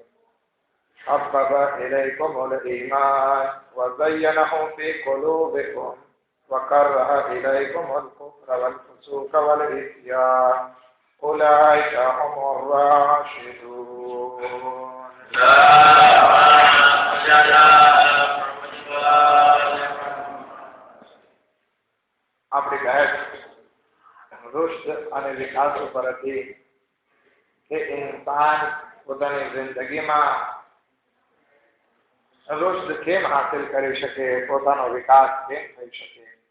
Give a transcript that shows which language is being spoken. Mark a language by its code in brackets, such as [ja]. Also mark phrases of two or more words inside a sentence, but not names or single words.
[ar] حبب إليكم الإيمان وزينه في قلوبكم وكره إليكم الكفر والفسوق والعصيان أولئك هم الراشدون. [gu] આપણી બહેન રુષ્ટ અને વિકાસ ઉપર હતી કે ઇન્સાન પોતાની જિંદગીમાં રુષ્ટ કેમ હાસિલ કરી શકે, પોતાનો વિકાસ કેમ થઈ શકે.